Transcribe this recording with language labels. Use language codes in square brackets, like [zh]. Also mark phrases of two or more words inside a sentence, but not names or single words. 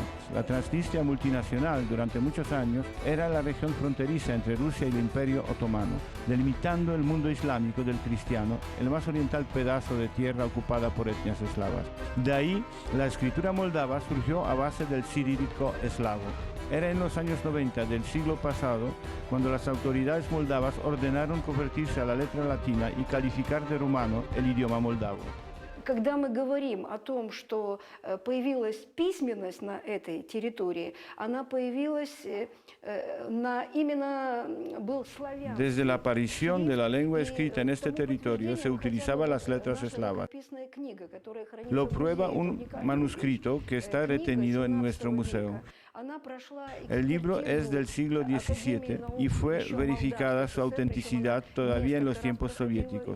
[es] La Transnistria multinacional durante muchos años era la región fronteriza entre Rusia y el Imperio Otomano, delimitando el mundo islámico del cristiano, el más oriental pedazo de tierra ocupada por etnias eslavas. De ahí, la escritura moldava surgió a base del cirílico eslavo. Era en los años 90 del siglo pasado cuando las autoridades moldavas ordenaron convertirse a la letra latina y calificar de rumano el idioma moldavo. [ru] Когда мы говорим о том, что появилась письменность на этой территории, она появилась именно был славян. [es] Desde la aparición de la lengua escrita en este territorio se utilizaban las letras eslavas. Lo prueba un manuscrito que está retenido en nuestro museo. El libro es del siglo XVII y fue verificada su autenticidad todavía en los tiempos soviéticos.